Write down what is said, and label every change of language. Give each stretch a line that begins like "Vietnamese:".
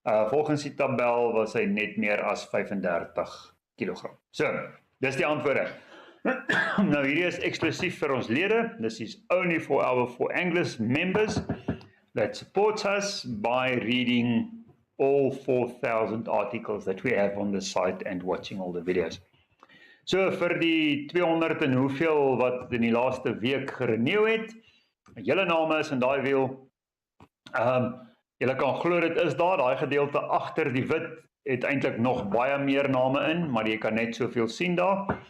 Afrikaans: Volgens die tabel was hy net meer as 35 kg. So, dis die antwoorde. Nou hierdie is eksklusief vir ons lede.
English: This is only for our For Anglers members that supports us by reading all 4,000 articles that we have on the site and watching all the videos.
Afrikaans: So vir die 200 en hoeveel wat in die laaste week gerenew het, julle name is in daai wiel. Julle kan glo dit is daar, daai gedeelte agter die wit het eintlik nog baie meer name in, maar jy kan net soveel sien daar.